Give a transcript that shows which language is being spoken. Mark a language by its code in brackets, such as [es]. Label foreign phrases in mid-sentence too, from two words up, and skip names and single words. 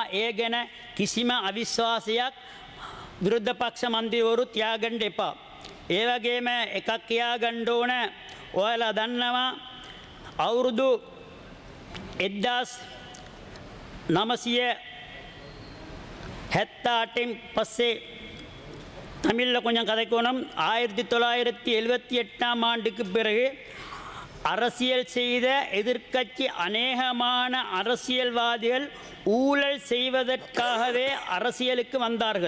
[si] ඒ ගැන කිසිම අවිශ්වාසයක් විරුද්ධ පක්ෂ මන්ත්‍රීවරු තියාගන්න එපා. ඒ වගේම එකක් කියාගන්න ඕන. ඔයාලා දන්නවා අවුරුදු 1978න් பஸ்ஸே [ta] தமிழில் கொஞ்சம் கதைக்கணும். 1978ஆம் ஆண்டுக்கு பிறகு அரசியல் செய்த எதிர்க்கட்சி அநேகமான அரசியல்வாதிகள் ஊழல் செய்வதற்காகவே அரசியலுக்கு வந்தார்கள்.